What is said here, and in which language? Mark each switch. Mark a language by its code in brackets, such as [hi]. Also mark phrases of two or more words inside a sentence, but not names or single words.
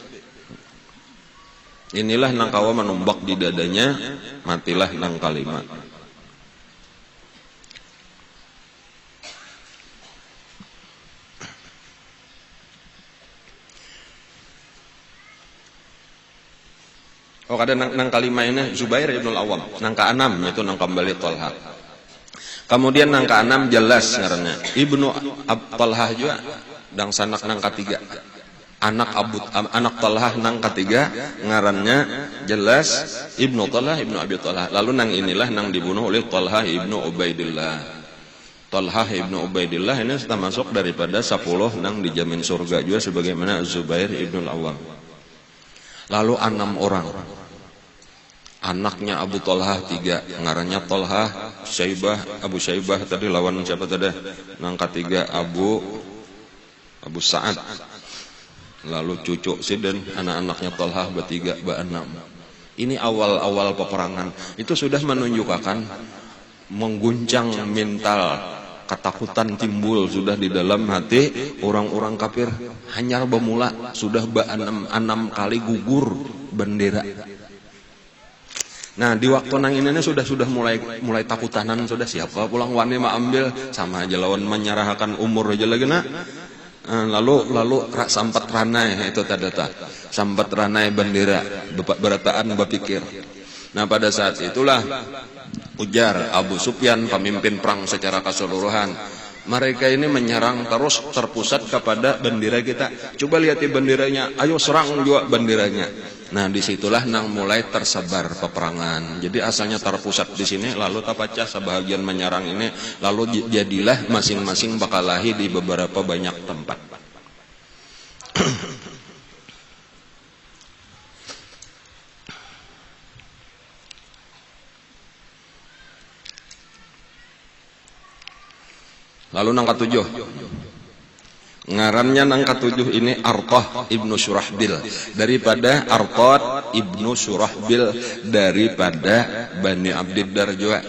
[bjn] Inilah nang kawa menumbak di dadanya, matilah nang kelima. Oh kada nang kelima ini Zubair ibn al-Awwam, nang ke-6 itu nang kembali Talha. Kemudian nang ke-6 jelas ngarannya ibnu Talha juga, dan sanak nang ke-3. Anak Talha nang ke-3 ngarannya jelas ibnu Talha ibnu Abi Talha. Lalu nang inilah nang dibunuh oleh Talha ibnu Ubaidillah. Talha ibnu Ubaidillah ini termasuk daripada 10 nang dijamin surga juga sebagaimana Zubair ibn al-Awwam. Lalu 6 orang. Anaknya Abu Talha 3, ngarannya Talha, Abu Syaibah tadi lawan siapa tadi? Nang ke-3 Abu Sa'ad. Lalu cucu Sidin, anak-anaknya Talha bertiga, be-6. Ini awal-awal peperangan. Itu sudah menunjukkan mengguncang mental, ketakutan timbul sudah di dalam hati orang-orang kafir. Hanya bermula sudah be-6 kali gugur bendera. Nah di waktu nang ini sudah mulai takutanan, sudah siapa pulang wani ma ambil, sama aja lawan menyerahkan umur aja lagi nak. Lalu sampat ranai itu tadata, sampat ranai bendera berataan berpikir. Nah pada saat itulah ujar Abu Sufyan, pemimpin perang secara keseluruhan, mereka ini menyerang terus terpusat kepada bendera kita. Coba lihat benderanya, ayo serang juga benderanya. Nah disitulah nang mulai tersebar peperangan. Jadi asalnya terpusat di sini, lalu tapacah sebahagian menyerang ini, lalu jadilah masing-masing bakalahi di beberapa banyak tempat. Lalu nang ke-7, ngarannya nang ke-7 ini Arqah ibnu Surahbil, daripada Arqah ibnu Surahbil daripada Bani Abdiddar juga.